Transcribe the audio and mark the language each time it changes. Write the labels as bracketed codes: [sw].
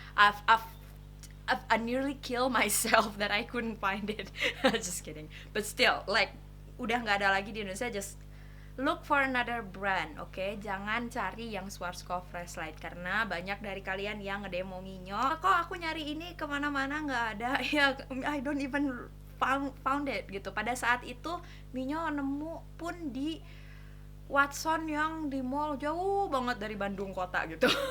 [en] I nearly kill myself that I couldn't find it. Just kidding. But still, like [id] udah nggak ada lagi di Indonesia. [en] Just look for another brand, okay? [id] Jangan cari yang Schwarzkopf Fresh Light, karena banyak dari kalian yang ngedemo Minyo, kok aku nyari ini kemana-mana nggak ada. [en] Ya, I don't even found it gitu. [id] Pada saat itu Minyo nemu pun di Watson yang di mall jauh banget dari Bandung kota gitu.